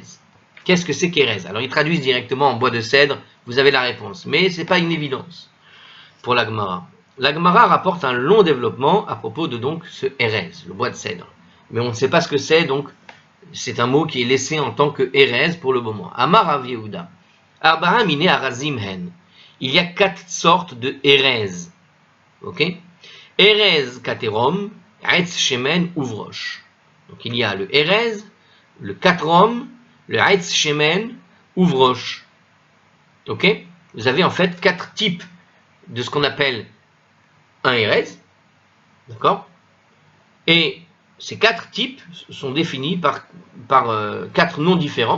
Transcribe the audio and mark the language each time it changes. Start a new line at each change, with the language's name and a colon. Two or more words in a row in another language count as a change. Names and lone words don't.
French: Qu'est-ce que c'est qu'Erez? Alors, ils traduisent directement en bois de cèdre, vous avez la réponse, mais ce n'est pas une évidence pour la Gemara. La Gemara rapporte un long développement à propos de donc ce Erez, le bois de cèdre. Mais on ne sait pas ce que c'est, donc c'est un mot qui est laissé en tant que Erez pour le moment.
Hebrew: אמר רב יהודה. ארבעה מיני ארזים הן.
French: Il y a 4 sortes de Erez. Ok?
Hebrew: ארז קתרום, עץ שמן וברוש.
French: Donc il y a le Erez, le katrom, le
Hebrew: עץ שמן וברוש.
French: Ok? Vous avez en fait 4 types de ce qu'on appelle un Erez. D'accord? Et ces 4 types sont définis par 4 noms différents.